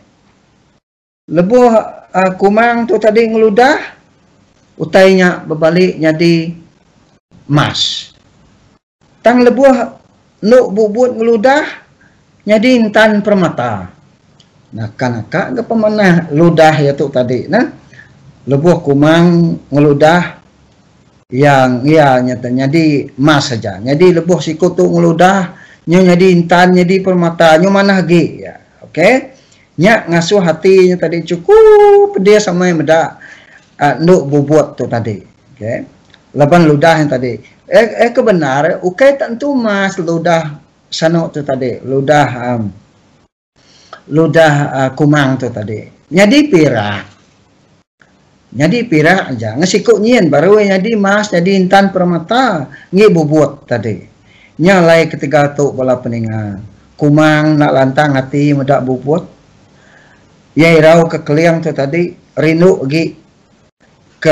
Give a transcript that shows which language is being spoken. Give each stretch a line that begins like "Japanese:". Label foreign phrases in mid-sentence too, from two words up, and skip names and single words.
Iban: Lebuh kumang tu tadi ngeludah utainya berbalik jadi mas tang lebuh nuk bubut ngeludah jadi intan permata nah kanaka ke pemanah ludah ya tu tadi nah lebuh kumang ngeludah yang ya nyata jadi mas saja jadi lebuh siku tu ngeludah jadi intan jadi permata nyu mana lagi ya oke okay? Nya ngasuh hatinya tadi cukup dia sama yang meda nuk bubut tu tadi okay? Laban ludah yang tadi kebenar ukai tentu mas ludah sanok tu tadi ludah kumang tu tadi nyadi pirak aja ngesikuk nyen baru nyadi mas jadi intan permata ngi bubut tadi nyalai ketika tu bola peningan kumang nak lantang hati medak bubut ya irau ke keliang tu tadi rindu gi ke